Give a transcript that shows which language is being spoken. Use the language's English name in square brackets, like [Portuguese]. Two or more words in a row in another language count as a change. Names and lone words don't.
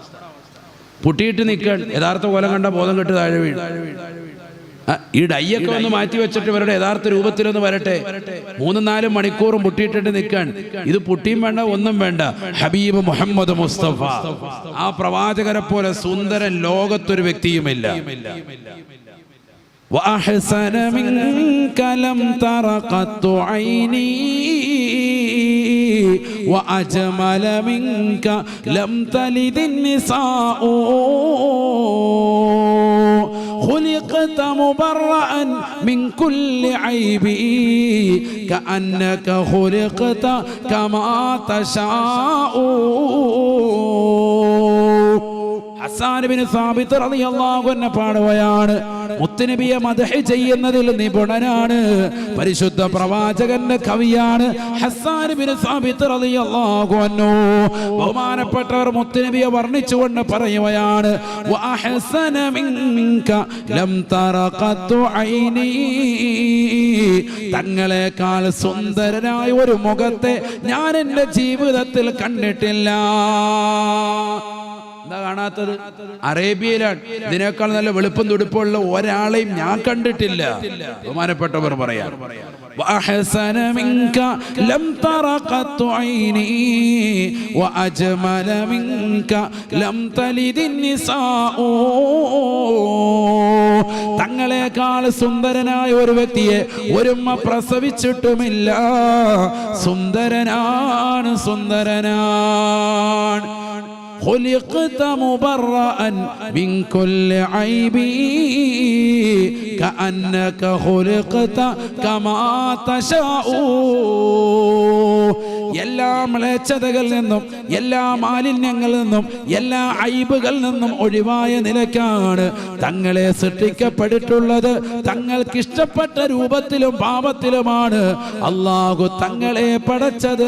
[Malayalam] പുട്ടിയിട്ട് നിൽക്കാൻ യഥാർത്ഥ കോലം കണ്ട ബോധം കെട്ട് താഴെ വീഴും. ഈ ഡൈയൊക്കെ ഒന്ന് മാറ്റി വെച്ചിട്ട് ഇവരുടെ യഥാർത്ഥ രൂപത്തിലൊന്ന് വരട്ടെ. 3-4 മണിക്കൂറും പുട്ടിയിട്ടിട്ട് നിൽക്കാൻ. ഇത് പുട്ടിയും വേണ്ട, ഒന്നും വേണ്ട. ഹബീബ് മുഹമ്മദ് മുസ്തഫ, ആ പ്രവാചകരെ പോലെ സുന്ദരൻ ലോകത്തൊരു വ്യക്തിയുമില്ല. [Arabic] وأحسن منك لم تر قط عيني وأجمل منك لم تلد النساء خلقت مبرأ من كل عيب كأنك خلقت كما تشاء. [Malayalam] ഹസ്സാൻ ഇബ്നു സാബിത്ത് [Arabic] رضي الله عنه [Malayalam] പാടുകയാണ്, മുത്തുനബിയെ മദ്ഹ് ചെയ്യുന്നതിൽ നിപുണനാണ്, പരിശുദ്ധ പ്രവാചകന്റെ കവിയാണ് ഹസ്സാൻ ഇബ്നു സാബിത്ത് [Arabic] رضي الله عنه. [Malayalam] ബഹുമാനപ്പെട്ടവർ മുത്തുനബിയെ വർണ്ണിച്ചുകൊണ്ട് പറയുകയാണ്, [Arabic] وأحسن منك لم تر قط عيني, [Malayalam] തങ്ങളെക്കാൾ സുന്ദരനായ ഒരു മുഖത്തെ ഞാൻ എൻ്റെ ജീവിതത്തിൽ കണ്ടിട്ടില്ല. എന്താ കാണാത്തത്? അറേബ്യയിലാണ്. ഇതിനേക്കാൾ നല്ല വെളുപ്പം തുടുപ്പുള്ള ഒരാളെയും ഞാൻ കണ്ടിട്ടില്ല. ബഹുമാനപ്പെട്ടവർ പറയാം, [Arabic] وأحسن منك لم تر قط عيني وأجمل منك لم تلد النساء. [Malayalam] തങ്ങളെക്കാൾ സുന്ദരനായ ഒരു വ്യക്തിയെ ഒരുമ്മ പ്രസവിച്ചിട്ടുമില്ല. സുന്ദരനാണ്, സുന്ദരനാണ്. [Arabic] خلقت مبرأ من كل عيب كأنك خلقت كما تشاء. [Malayalam] എല്ലാ മ്ലേച്ഛതകളിൽ നിന്നും, എല്ലാ മാലിന്യങ്ങളിൽ നിന്നും, എല്ലാ ഐബുകളിൽ നിന്നും ഒഴിവായ നിലയ്ക്കാണ് തങ്ങളെ സൃഷ്ടിക്കപ്പെട്ടിട്ടുള്ളത്. തങ്ങൾക്കിഷ്ടപ്പെട്ട രൂപത്തിലും ഭാവത്തിലുമാണ് അല്ലാഹു തങ്ങളെ പടച്ചത്.